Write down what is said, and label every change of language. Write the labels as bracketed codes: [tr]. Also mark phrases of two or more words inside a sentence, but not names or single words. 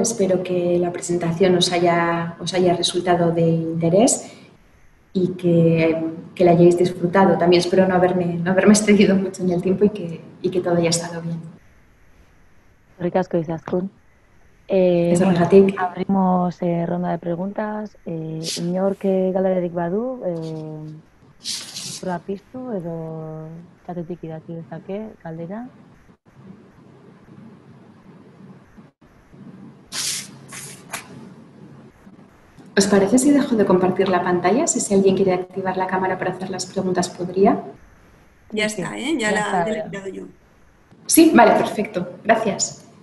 [es] Espero que la presentación os haya resultado de interés y que la hayáis disfrutado. También espero no haberme extendido mucho en el tiempo y que todo haya estado bien. [eu] Ricasco Izaskun. [es] Bueno, abrimos ronda de preguntas. [eu] Inork galderik badu, proa piztu edo txatetik idatzi dezake galdera. [es] ¿Os parece si dejo de compartir la pantalla? Si alguien quiere activar la cámara para hacer las preguntas, ¿podría? Ya está, ¿eh? Ya la he quitado yo. Sí, vale, perfecto. Gracias.